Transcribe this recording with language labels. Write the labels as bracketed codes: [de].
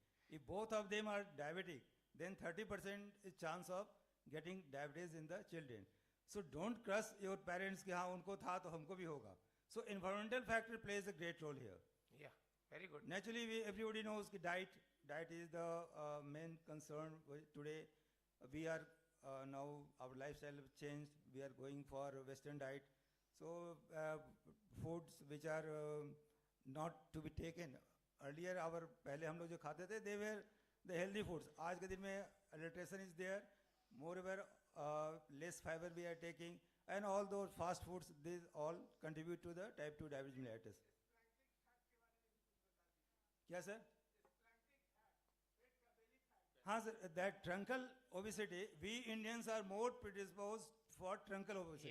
[en] If both of them are diabetic, then 30% is chance of getting diabetes in the children. So don't curse your parents [hi] कि हाँ उनको था तो हमको भी होगा. [en] So environmental factor plays a great role here. Yeah, very good. Naturally, everybody knows कि diet is the main concern today. We are now our lifestyle have changed. We are going for Western diet. So foods which are not to be taken. Earlier, [hi] पहले हम लोग जो खाते थे, [en] they were the healthy foods. [hi] आज के दिन में [en] adulteration is there. Moreover, less fiber we are taking, and all those fast foods, these all contribute to the type 2 diabetes mellitus. [hi] क्या sir? [en] हाँ sir, that truncal obesity, we Indians are more predisposed for truncal obesity.